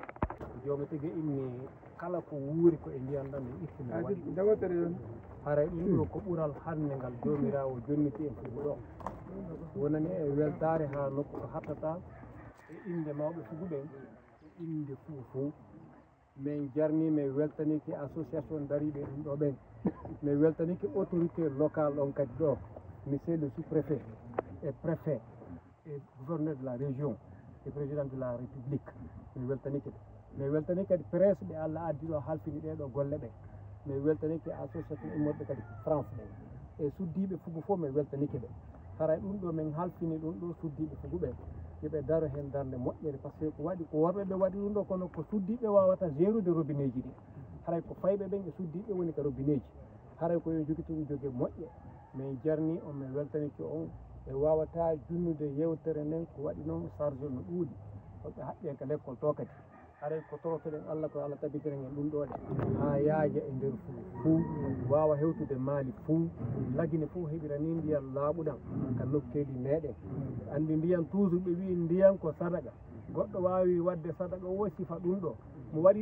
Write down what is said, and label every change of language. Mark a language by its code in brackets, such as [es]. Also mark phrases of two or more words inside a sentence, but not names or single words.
[ff] jomi tigi inni kala ko wuuri ko e ndiyan ɗam en ittimi waɗi dawotere haray ɗum ɗo ko ɓuural hande ngal jomirawo jonniti en Fougou ɗo wonani e weltare ha nokku ko hattata e inde mawɓe Fougou ɓen e inde Foufou min jarni min weltaniki association dariɓe ɗum ɗo ɓen min weltaniki [fr] autorité locale [ff] ɗon kadi ɗo [fr] monsieur le sous-préfet et préfet et gouverneur de la région et président de la république [ff] min weltaniki ɓe min weltani kadi presse ɓe Allah addi ɗo halfini ɗeɗo golle ɓe min weltaniki association immorɓe kadi France ɓen e suddiɓe Fougou fof min weltaniki ɓe haray ɗum ɗo min halfini ɗum ɗo suddiɓe Fougou ɓen yoɓe daro hen darde moƴƴere [fr] par ce que [ff] ko waɗi ko worɓe ɓe waɗi ɗum ɗo kono ko suddiɓe wawata gérude robinet ji ɗi haray ko fayɓe ɓen e suddiɓe woni ka robinet ji haray ko yo jogui tum jogue moƴƴe min jarni on min weltaniki on e wawata junnude yewtere nden ko waɗi noon charge no ɗuuɗi hoɓe haɓɓe ka l'école to kadi haray ko torotoɗen Allah ko Allah tabitiren en ɗum ɗo ɗe ha yaaja e nder fuu wawa hewtude maali fuu lagine fuu heɓira ni ndiyan laaɓuɗam ka nokkeji meɗen andi ndiyan toujours ɓe wi ndiyan ko sadaka goɗɗo wawi wadde sadaka o sifa ɗum ɗo mo waɗi